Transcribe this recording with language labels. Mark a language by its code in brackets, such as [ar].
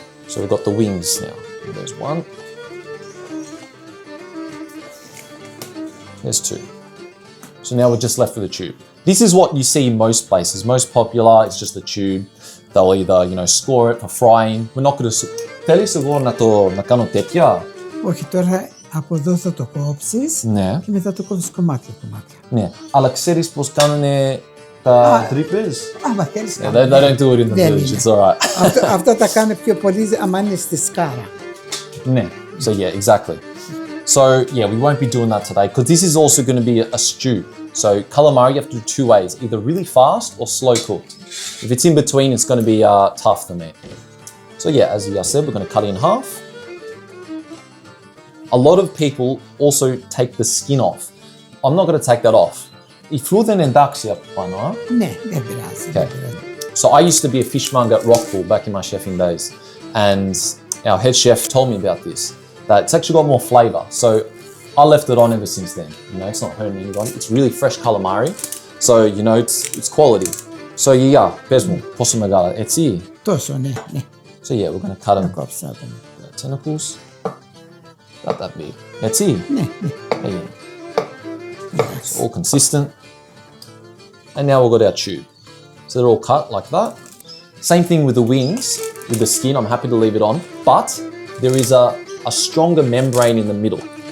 [en] So we've got the wings now. There's one. There's two. So now we're just left with the tube. This is what you see in most places. Most popular, it's just a tube. They'll either, score it for frying. We're not going to... [el] Θέλεις εγώ να κάνω τέτοια? Όχι, τώρα από εδώ θα το κόψεις και μετά το κόβεις κομμάτια. Ναι, αλλά ξέρεις πώς κάνουνε τα τρύπες? Άμα θέλεις [en] They don't do it in the village, it's alright. [el] Αυτό τα κάνουν πιο πολύ άμα είναι στη σκάρα. [en] Ναι, so yeah, exactly. So yeah, we won't be doing that today because this is also going to be a stew. So calamari you have to do two ways, either really fast or slow cooked. If it's in between, it's going to be tough for me. So yeah, as I said, we're going to cut it in half. A lot of people also take the skin off. I'm not going to take that off. [el] Η φλούδα είναι εντάξει από πάνω, Ναι, δεν πειράζει. [en] So I used to be a fishmonger at Rockpool back in my chefing days. And our head chef told me about this, that it's actually got more flavor. So I left it on ever since then. It's not hurting anybody. It's really fresh calamari. So, it's quality. [el] So yeah, πες μου, πόσο μεγάλα, έτσι? Τόσο, ναι. [en] So yeah, we're going to cut them. [el] Κόψα [en] The tentacles. Not that big. Έτσι? [el] Ναι. [en] Yeah. It's all consistent. And now we've got our tube. So they're all cut like that. Same thing with the wings, with the skin, I'm happy to leave it on, but there is a stronger membrane in the middle.